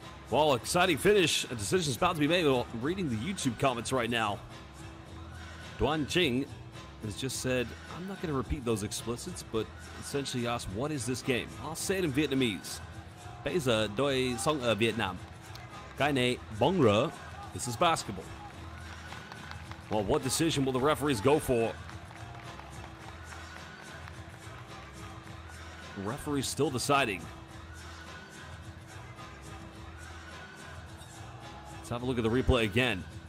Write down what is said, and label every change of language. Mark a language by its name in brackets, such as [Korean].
[English] Well, exciting finish. A decision is about to be made. I'm reading the YouTube comments right now. Duan Ching has just said, I'm not going to repeat those explicits, but essentially asked, what is this game? I'll say it in Vietnamese. [Vietnamese] Bây giờ tôi sống ở Việt Nam. Cái này bóng rổ. [English] This is basketball. Well, what decision will the referees go for? The referee's still deciding. Let's have a look at the replay again.